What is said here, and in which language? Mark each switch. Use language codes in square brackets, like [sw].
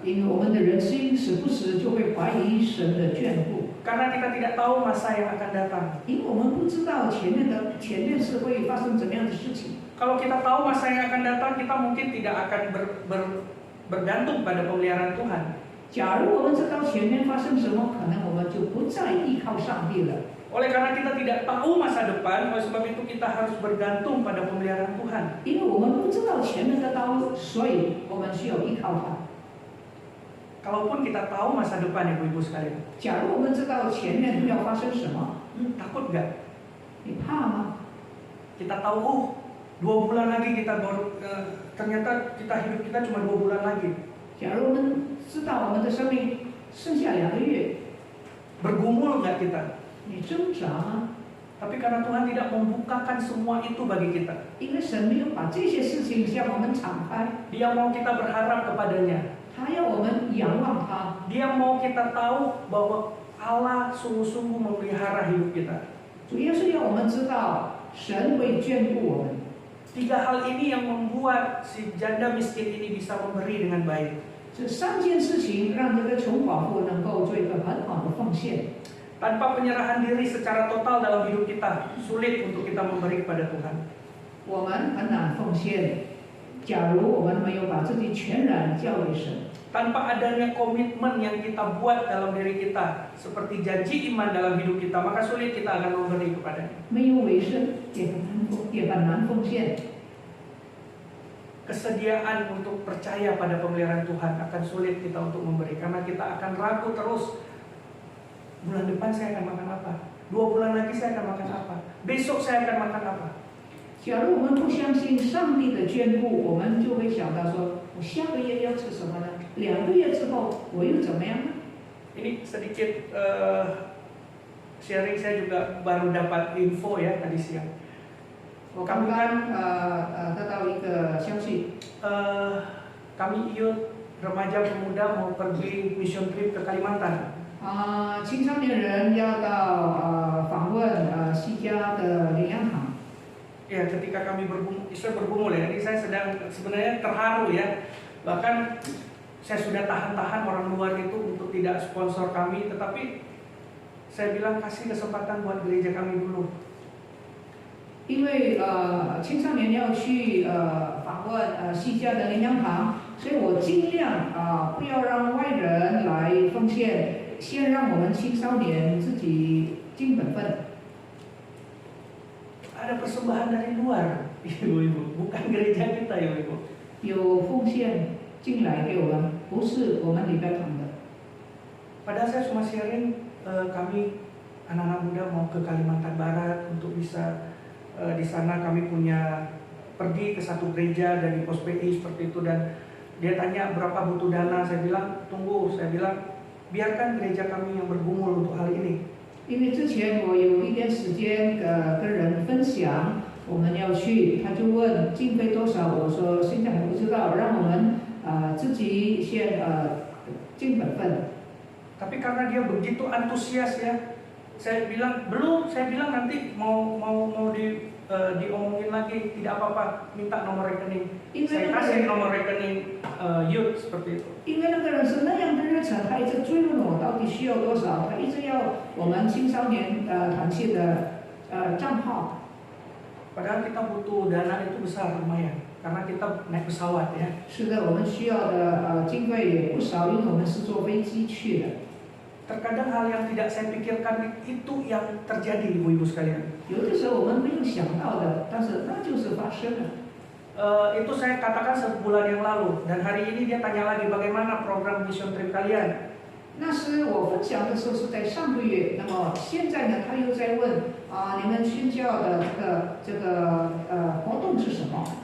[zh] 因为我们的人心时不时就会怀疑神的眷顾， [id] Karena kita tidak tahu masa yang akan datang. [zh] 因为我们不知道前面是会发生怎么样的事情。 [id] Kalau kita tahu masa yang akan datang, kita mungkin tidak akan bergantung pada pemeliharaan Tuhan. [zh] 假如我们知道前面发生什么，可能我们就不再依靠上帝了。 [id] Oleh karena kita tidak tahu masa depan, oleh sebab itu kita harus bergantung pada pemeliharaan Tuhan. [zh] 因为我们不知道前面的道路，所以我们需要依靠他。 [id] Kalaupun kita tahu masa depan, Ibu-ibu sekalian, [zh] 假如我们知道前面要发生什么， [id] takut nggak? [zh] 你怕吗？ [id] Kita tahu, 2 bulan lagi kita baru, ternyata hidup kita cuma 2 bulan lagi. [zh] 假如我们知道我们的生命剩下2个月， [id] Bergumul nggak kita? [zh] 你挣扎吗？ [id] Tapi karena Tuhan tidak membukakan semua itu bagi kita, [zh] 因为神没有把这些事情向我们敞开， [id] Dia mau kita berharap kepadanya. [zh] 他要我们仰望他， [id] Dia mau kita tahu bahwa Allah sungguh-sungguh memelihara hidup kita. [zh] 主要是要我们知道神会眷顾我们。 [id] 3 hal ini yang membuat si janda miskin ini bisa memberi dengan baik. [zh] 这3件事情让这个穷寡妇能够做一个很好的奉献。 [id] Tanpa penyerahan diri secara total dalam hidup kita, sulit untuk kita memberi kepada Tuhan. [zh] 我们很难奉献，假如我们没有把自己全然交给神。 [id] Tanpa adanya komitmen yang kita buat dalam diri kita, seperti janji iman dalam hidup kita, maka sulit kita akan memberi kepadanya. [zh] 没有委身也很难奉献。 [id] Kesediaan untuk percaya pada pemeliharaan Tuhan akan sulit kita untuk memberi, karena kita akan ragu terus. Bulan depan saya akan makan apa? 2 bulan lagi saya akan makan apa? Besok saya akan makan apa? [zh] 假如我们不相信上帝的眷顾，我们就会想到说，我下个月要吃什么呢？2个月之后我又怎么样呢？ [id] Ini sedikit sharing, saya juga baru dapat info ya tadi siang. [zh] 我刚刚得到一个消息， [id] Kami youth remaja pemuda mau pergi mission trip ke Kalimantan. [zh] 青少年人要到访问西家的领养堂。 [id] Ya, ketika kami bergumul ya, ini saya sedang sebenarnya terharu ya. Bahkan saya sudah tahan-tahan orang luar itu untuk tidak sponsor kami, tetapi saya bilang kasih kesempatan buat gereja kami dulu. [zh] 因为青少年要去访问西家的领养堂，所以我尽量不要让外人来奉献，先让我们青少年自己尽本分。 [id] Ada persembahan dari luar, ibu-ibu, bukan gereja kita, ibu-ibu. [zh] 有奉献进来给我们，不是我们礼拜堂的。 [id] Padahal saya cuma sharing, kami anak-anak muda mau ke Kalimantan Barat untuk bisa di sana kami punya pergi ke satu gereja dan di pos PI seperti itu, dan dia tanya berapa butuh dana. Saya bilang tunggu, saya bilang biarkan gereja kami yang bergumul untuk hal ini. [zh] 因为之前我有一点时间跟人分享我们要去，他就问经费多少，我说现在还不知道，让我们自己先尽本分。 [id] Tapi karena dia begitu antusias ya, saya bilang belum, saya bilang nanti mau diomongin lagi, tidak apa-apa, minta nomor rekening. Ini Saya kan- kasih nomor rekening youth seperti itu. [zh] 因为那个人是那样的热忱，他一直追问我到底需要多少，他一直要我们青少年团契的账号。 [id] Padahal kita butuh dana itu besar lumayan, karena kita naik pesawat ya. [zh] 是的，我们需要的经费也不少，因为我们是坐飞机去的。 [id] Terkadang hal yang tidak saya pikirkan itu yang terjadi, ibu-ibu sekalian. [zh] 有的时候我们没有想到的，但是那就是发生了。 [id] Itu saya katakan sebulan yang lalu, dan hari ini dia tanya lagi bagaimana program mission trip kalian. [zh] 那时我分享的时候是在上个月，那么现在呢，他又在问你们宣教的这个活动是什么？